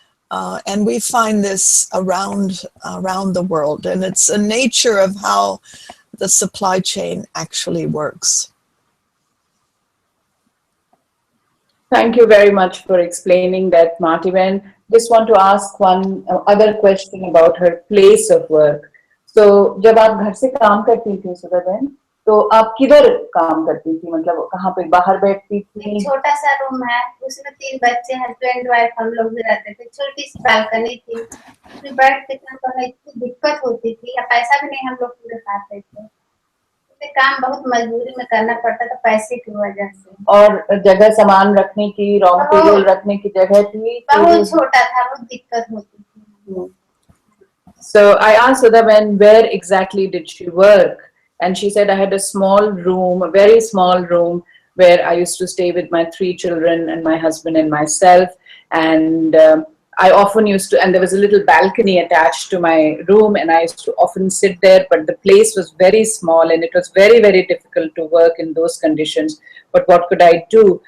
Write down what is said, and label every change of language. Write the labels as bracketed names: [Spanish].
[English] And we find this around the world, and it's a nature of how the supply chain actually works. Thank you very much for explaining that, Marty. Just want to ask one other question about her place of work. [Hindi] So, जब आप घर से काम करती थी सुधा बहन, तो आप किधर काम करती थी? मतलब कहाँ पे बाहर बैठती थी? छोटा सा रूम है, उसमें 3 बच्चे, हस्बैंड वाइफ हम लोग भी रहते थे, छोटी सी बालकनी थी, उसमें बैठ के काम करने की दिक्कत होती थी, या पैसा भी नहीं हम लोग पूरे पाते थे, काम बहुत मजबूरी में करना पड़ता था पैसे की वजह से। और जगह सामान रखने की, रॉ मटेरियल रखने की जगह थी, बहुत छोटा था, बहुत दिक्कत होती थी। [English] So I asked Sudha where exactly did she work, and she said I had a small room, a very small room, where I used to stay with my 3 children and my husband and myself, and I often used to, and there was a little balcony attached to my room, and I used to often sit there, but the place was very small and it was very, very difficult to work in those conditions. But what could I do?